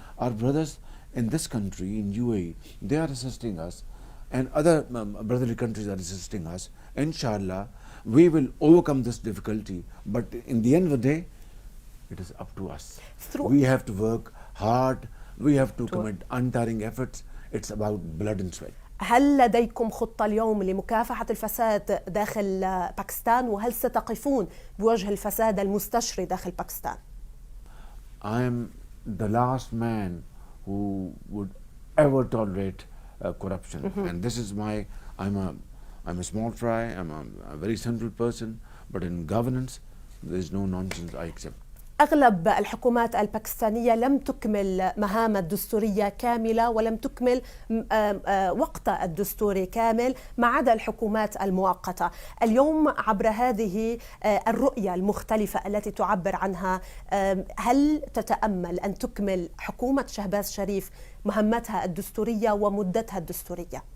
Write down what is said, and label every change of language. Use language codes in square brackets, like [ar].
[en] Our brothers in this country, in UAE, they are assisting us, and other brotherly countries are assisting us. Inshallah, we will overcome this difficulty, but in the end of the day, it is up to us. We have to work hard, we have to commit untiring efforts. It's about blood and sweat. [ar] هل لديكم خطة اليوم لمكافحة الفساد داخل باكستان، وهل ستقفون بوجه الفساد المستشري داخل باكستان؟ [en] I am the last man who would ever tolerate corruption, and this is my. I'm a small fry. I'm a very simple person, but in governance, there is no nonsense I accept. [ar] أغلب الحكومات الباكستانية لم تكمل مهام الدستورية كاملة ولم تكمل وقتها الدستوري كامل ما عدا الحكومات المؤقتة. اليوم عبر هذه الرؤية المختلفة التي تعبر عنها، هل تتأمل أن تكمل حكومة شهباز شريف مهمتها الدستورية ومدتها الدستورية؟